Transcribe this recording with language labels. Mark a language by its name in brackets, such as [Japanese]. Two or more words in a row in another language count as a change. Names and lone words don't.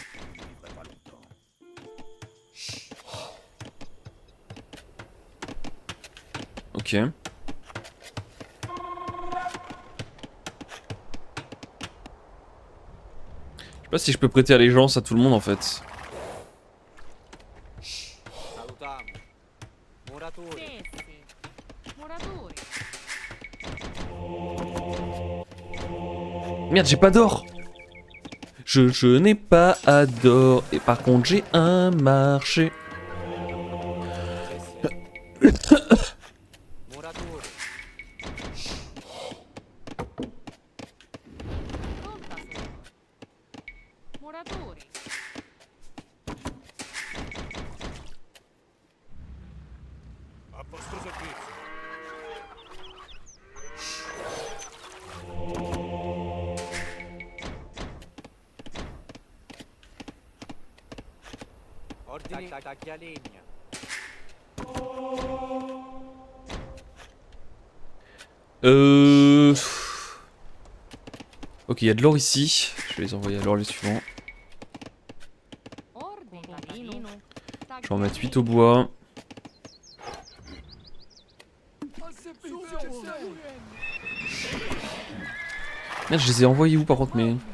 [French] Pas longtemps. Ok. Je sais pas si je peux prêter allégeance à tout le monde en fait. [Italian] Salutiamo. Muratori. Muratori. [French] Merde, j'ai pas d'or. Je n'ai pas d'or. Et par contre, j'ai un marché. [Italian] Muratori. Muratori. A posto servizio. Ordini taglia legna. [French] Ok, il y a de l'or ici. Je vais les envoyer à l'or les suivants. Je vais en mettre 8 au bois. Merde, je les ai envoyés où par contre, mais...